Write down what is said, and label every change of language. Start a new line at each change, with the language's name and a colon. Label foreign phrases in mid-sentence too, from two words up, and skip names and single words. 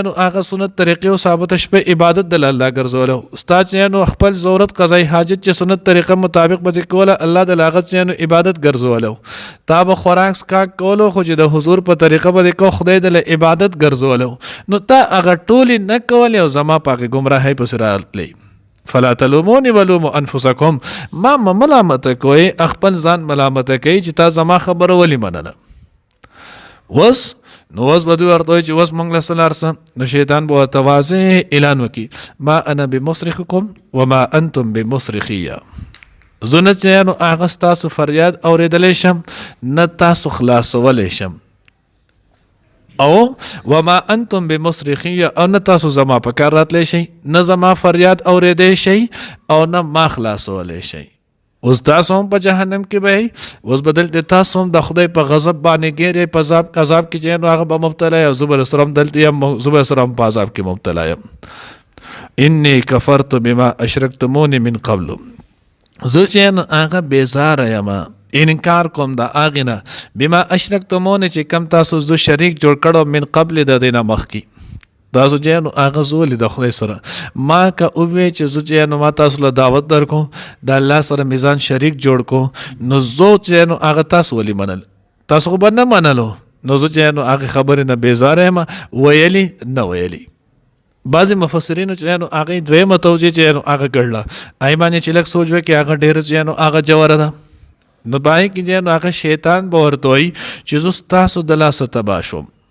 Pashto: نو هغه سنت طریقې او ثابت شپه عبادت د الله ګرځولو ستا چې نو خپل ضرورت قضای حاجت چې سنت طریقه مطابق به کوله الله د لاغت چې نو عبادت ګرځولو تا به خوراک سکا کولو خو چې د حضور په طریقه به کو خدای د عبادت ګرځولو نو تا هغه ټولې نه کولې او زما پاک گمراهی پس راتلی
Arabic: فلا تلومونی ولومو انفسکم
Pashto: ما ملامت کوئی خپل ځان ملامت کوي چې تا زما خبره ولی منله وس نو وس بدو ورته چې وس موږ له سلارسه نو شیطان به ورته واضح اعلان وکړي
Arabic: ما انا بمصرخکم وما انتم بمصرخیه
Pashto: زه نه چې نو هغه ستاسو فریاد اورېدلی شم نه تاسو خلاصولی شم او
Arabic: وما انتم بمصرخیه
Pashto: او نه تاسو زما په کار راتلی شئ نه زما فریاد اورېدی شئ او نه ما خلاصولی شئ اوس تاسو هم په جهنم کې به اوس به دلته تاسو هم د خدای په غضب باندې ګیرئ په عذاب کې چې نو هغه به مبتلا یم زه به سره هم دلته یم زه به سره هم په عذاب کې مبتلا یم
Arabic: انی کفرت بما اشرکتمونی من قبل
Pashto: زه چې نو هغه بیزاره یم انکار کوم د هغې نه بما اشرکتمونی چې کم تاسو زه شریک جوړ کړو
Arabic: من قبل
Pashto: د دې نه مخکې تاسو چې نو هغه زولې د خدای سره ما که ووایې چې زه چې نو ما تاسو له دعوت درکو د الله سره میزان شریک جوړ کو نو زه چې نو هغه تاسو ولې منل تاسو خو به نه منلو نو زه چې نو هغې خبرې نه بیزاره یم ویلي نه ویلي بعضې مفسرینو چې نو هغې دویمه توجیه چې نو هغه کړله هغې باندې چې لږ سوچ وکړي هغه ډېره چې نو هغه جوره ده نو باندې کې چې نو هغه شیطان به ورته وایي چې زه ستاسو د لاسه تباه شوم